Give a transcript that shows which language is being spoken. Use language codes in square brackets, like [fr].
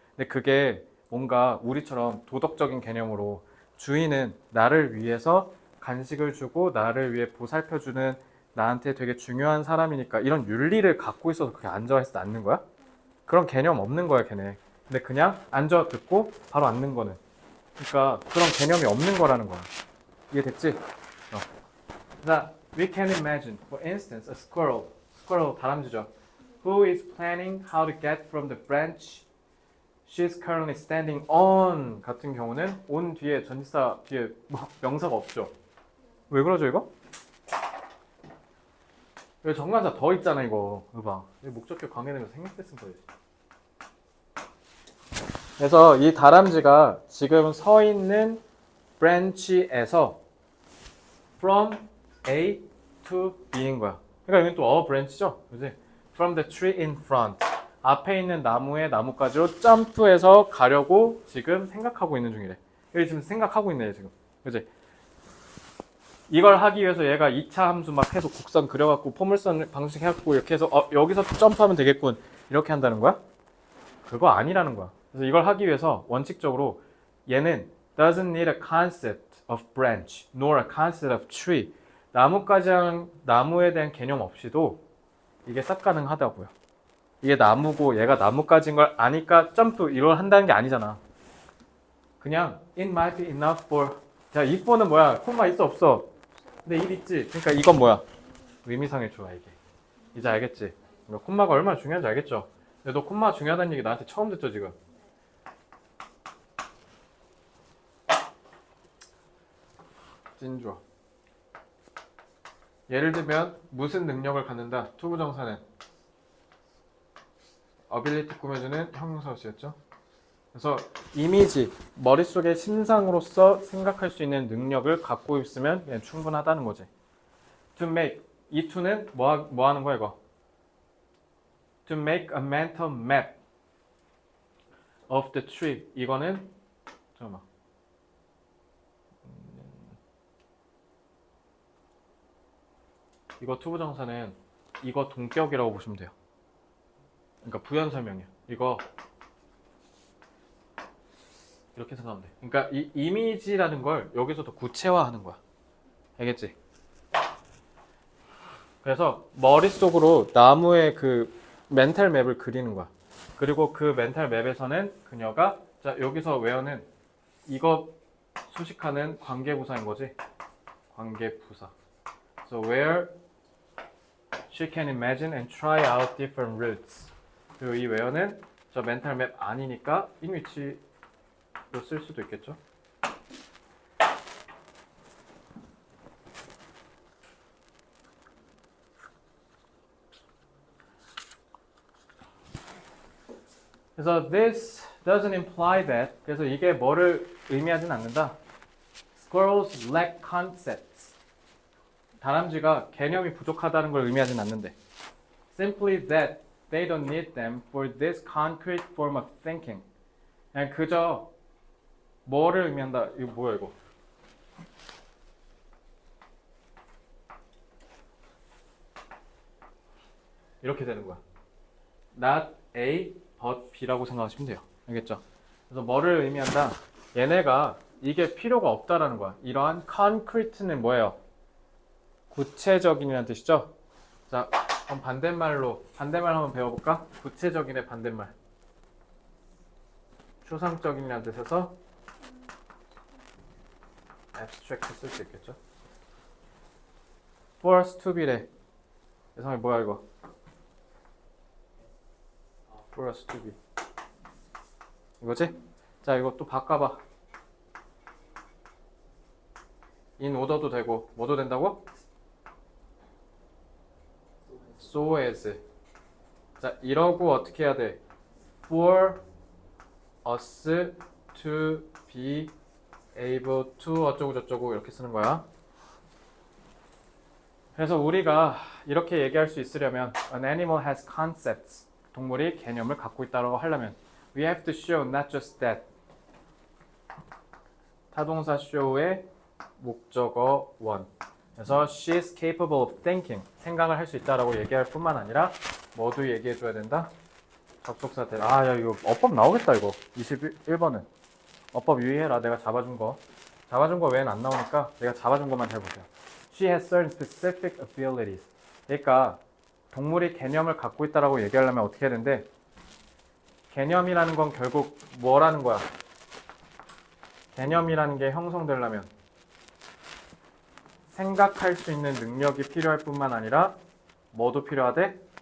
[ko] 근데 그게 뭔가 우리처럼 도덕적인 개념으로 주인은 나를 위해서 간식을 주고 나를 위해 보살펴주는 나한테 되게 중요한 사람이니까 이런 윤리를 갖고 있어서 그게 앉아 했을 때 앉는 거야? 그런 개념 없는 거야 걔네. 근데 그냥 앉아 듣고 바로 앉는 거는, 그러니까 그런 개념이 없는 거라는 거야. 이해됐지? [en] 자, we can imagine, for instance, a squirrel. [ko] squirrel 다람쥐죠. [en] Who is planning how to get from the branch she's currently standing on [ko] 같은 경우는 on 뒤에 전치사 뒤에 뭐 명사가 없죠. 왜 그러죠 이거? 여기 정관사 더 있잖아 이거. 이거 봐. 이 목적격 관계되면서 생략됐은 거예요. 그래서 이 다람쥐가 지금 서 있는 branch에서 [en] from A to B [ko] 인 거야. 그러니까 여기 또 a branch죠, 그지? [en] From the tree in front. [ko] 앞에 있는 나무의 나뭇가지로 점프해서 가려고 지금 생각하고 있는 중이래. 여기 지금 생각하고 있네 지금, 그지? 이걸 하기 위해서 얘가 2차 함수 막 계속 곡선 그려갖고 포물선 방식 해갖고 이렇게 해서 여기서 점프하면 되겠군 이렇게 한다는 거야? 그거 아니라는 거야. 그래서 이걸 하기 위해서 원칙적으로 얘는 [en] doesn't need a concept of branch nor a concept of tree. [ko] 나뭇가지랑 나무에 대한 개념 없이도 이게 싹 가능하다고요. 이게 나무고 얘가 나뭇가지인 걸 아니까 점프 이걸 한다는 게 아니잖아. 그냥 [en] it might be enough for. [ko] 자, if for는 뭐야? 콤마 있어 없어? 근데 it 있지. 그러니까 이건 뭐야? 의미상의 조화 이게. 이제 알겠지? 그러니까 콤마가 얼마나 중요한지 알겠죠? 근데 너 콤마 중요하다는 얘기 나한테 처음 듣죠 지금? 찐좋아. 예를 들면 무슨 능력을 갖는다. 투부정사는 ability 꾸며주는 형용사였죠. 그래서 이미지, 머릿속에 심상으로서 생각할 수 있는 능력을 갖고 있으면 그냥 충분하다는 거지. [en] To make, [ko] 이 to는 뭐 하는 거야 이거? [en] To make a mental map of the tree. [ko] 이거는 잠깐만. 이거 투부정사는 이거 동격이라고 보시면 돼요. 그러니까 부연 설명이야. 이거 이렇게 생각하면 돼. 그러니까 이 이미지라는 걸 여기서 더 구체화하는 거야. 알겠지? 그래서 머릿속으로 나무의 그 멘탈 맵을 그리는 거야. 그리고 그 멘탈 맵에서는 그녀가 자 여기서 웨어는 이거 수식하는 관계부사인 거지. 관계부사. [en] So where she can imagine and try out different routes. [ko] 그리고 이 웨어는 저 멘탈 맵 아니니까 in which로 쓸 수도 있겠죠. [en] 그래서 this doesn't imply that. [ko] 그래서 이게 뭐를 의미하진 않는다. [en] Squirrels lack concepts. [ko] 다람쥐가 개념이 부족하다는 걸 의미하진 않는데. [en] Simply that they don't need them for this concrete form of thinking. [ko] 그냥 그저 뭐를 의미한다. 이거 뭐야 이거? 이렇게 되는 거야. [en] Not A, but B [ko] 라고 생각하시면 돼요. 알겠죠? 그래서 뭐를 의미한다? 얘네가 이게 필요가 없다라는 거야. 이러한 concrete는 뭐예요? 구체적인이라는 뜻이죠? 자, 그럼 반대말 한번 배워볼까? 구체적인의 반대말. 추상적인이라는 뜻에서 abstract 쓸 수 있겠죠? [en] for us to be래. [ko] 예성이 뭐야 이거? [en] for us to be. [ko] 이거지? 자, 이거 또 바꿔봐. in order도 되고 뭐도 된다고? [en] so as. [ko] 자, 이러고 어떻게 해야 돼? [en] for us to be able to [ko] 어쩌고 저쩌고 이렇게 쓰는 거야. 그래서 우리가 이렇게 얘기할 수 있으려면 [en] an animal has concepts. [ko] 동물이 개념을 갖고 있다고 하려면 [en] we have to show not just that. [ko] 타동사 show의 목적어 원. [en] 그래서 she is capable of thinking. [ko] 생각을 할 수 있다라고 얘기할 뿐만 아니라 뭐도 얘기해 줘야 된다. 접속사 대. 아, 야 이거 어법 나오겠다 이거. 21번은 어법 유의해라. 내가 잡아준 거 외엔 안 나오니까 내가 잡아준 것만 잘 보세요. [en] She has certain specific abilities. [ko] 그러니까 동물이 개념을 갖고 있다라고 얘기하려면 어떻게 해야 되는데 개념이라는 건 결국 뭐라는 거야? 개념이라는 게 형성되려면 생각할 수 있는 능력이 필요할 뿐만 아니라 뭐도 필요하대?